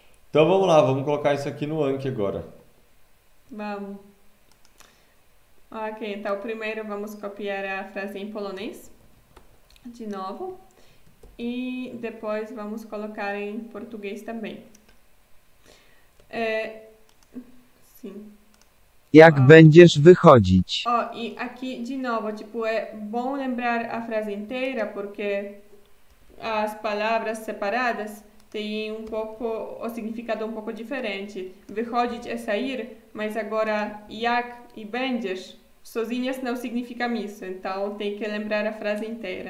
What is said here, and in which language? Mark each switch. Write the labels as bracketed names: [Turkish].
[Portuguese] Então vamos lá, vamos colocar isso aqui no Anki agora. Vamos. Ok, então primeiro vamos copiar a frase em polonês. De novo. E depois vamos colocar em português também. Sim. [Polish] Jak będziesz wychodzić? [Portuguese] Ó, e aqui de novo, tipo, é bom lembrar a frase inteira porque as palavras separadas têm um pouco o significado um pouco diferente. Wychodzić é sair, mas agora jak e będziesz sozinhas não significam isso, então tem que lembrar a frase inteira.